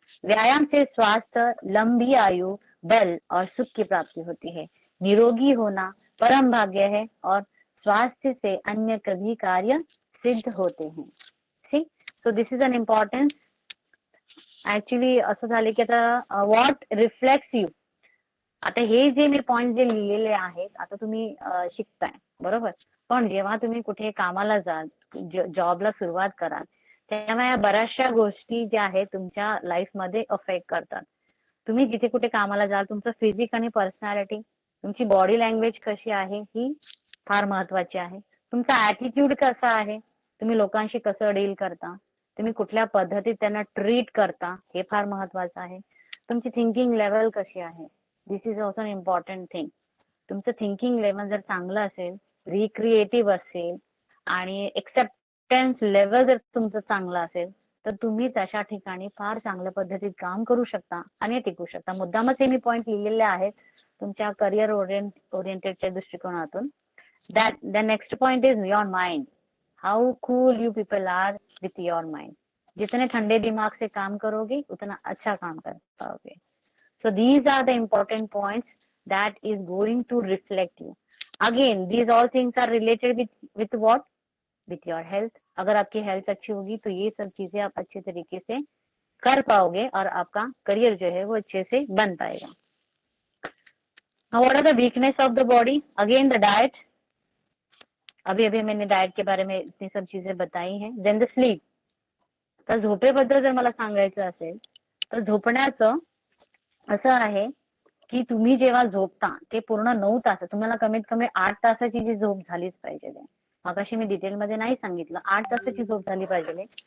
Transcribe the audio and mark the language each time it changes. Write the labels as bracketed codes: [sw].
[hi] व्यायाम से स्वास्थ्य, लंबी आयु, बल और सुख की प्राप्ति होती है. निरोगी होना परम भाग्य है और स्वास्थ्य से अन्य कभी कार्य सिद्ध होते हैं. [en] See, so this is an importance. [mr] Actually असं झालं की आता [en] What reflects you. [mr] आता हे जे मी पॉइंट जे लिहिलेले आहेत, आता तुम्ही शिकताय बरोबर, पण जेव्हा तुम्ही कुठे कामाला जाल, जॉबला सुरुवात कराल, तेव्हा या बऱ्याचशा गोष्टी ज्या आहेत तुमच्या लाईफ मध्ये अफेक्ट करतात. तुम्ही जिथे कुठे कामाला जाल, तुमचं फिजिक आणि पर्सनॅलिटी, तुमची बॉडी लँग्वेज कशी आहे ही फार महत्वाची आहे. तुमचा ऍटिट्यूड कसा आहे, तुम्ही लोकांशी कसं डील करता, तुम्ही कुठल्या पद्धतीत त्यांना ट्रीट करता, हे फार महत्वाचं आहे. तुमची थिंकिंग लेवल कशी आहे, [en] This is also an important thing. [mr] तुमचं थिंकिंग लेवल जर चांगलं असेल, रिक्रिएटिव्ह असेल आणि एक्सेप्टन्स लेवल जर तुमचं चांगलं असेल, तर तुम्ही तशा ठिकाणी फार चांगल्या पद्धतीत काम करू शकता आणि टिकू शकता. मुद्दामच हे मी पॉइंट लिहिलेले आहेत तुमच्या करिअर ओरिएंटेडच्या दृष्टिकोनातून. [en] The next point is your mind. How cool you people are with your mind. [hi] जितने ठंडे दिमाग से काम करोगे उतना अच्छा काम कर पाओगे. [en] So these are the important points that is going to reflect you. Again, these all things are related with what? With your health. [hi] अगर आपकी हेल्थ अच्छी होगी तो ये सब चीजें आप अच्छे तरीके से कर पाओगे और आपका करियर जो है वो अच्छे से बन पाएगा. [en] Now what are the weakness of the body? Again the diet. [hi] अभी मैंने डाएट के बारे में इतनी सब चीजें बताई हैं. [en] Then the sleep. [mr] तर झोपेबद्दल जर मला सांगायचं असेल तर झोपण्याचं असं आहे की तुम्ही जेव्हा झोपता ते पूर्ण 9 तास, तुम्हाला कमीत कमी 8 तासाची जी झोप झालीच पाहिजे. मगाशी मी डिटेलमध्ये नाही सांगितलं, 8 तासाची झोप झाली पाहिजे.